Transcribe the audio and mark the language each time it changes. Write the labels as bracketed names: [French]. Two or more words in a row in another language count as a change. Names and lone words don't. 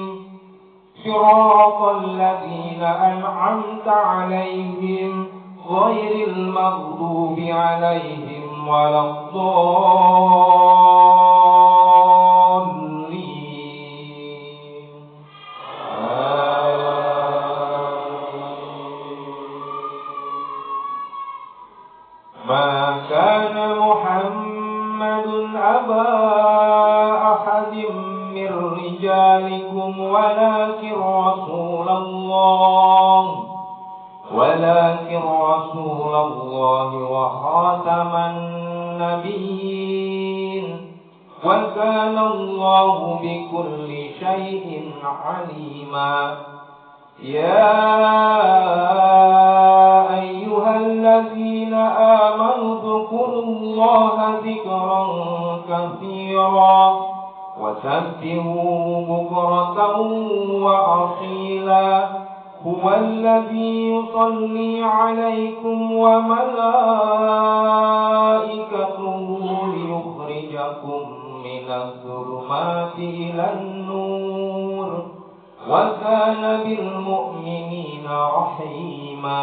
[Arabic] صراط الذين أنعمت عليهم غير المغضوب عليهم ولا الضالين. ما كان محمد أبا أحد من رجالكم ولكن رسول الله وخاتم النبيين وكان الله بكل شيء عليما. يا أيها الذين آمنوا اذكروا الله ذكرا كثيرا وسبحوه بكرة وأصيلا. هو الذي يصلي عليكم وملائكته ليخرجكم من الظلمات إلى النور وكان بالمؤمنين رحيما.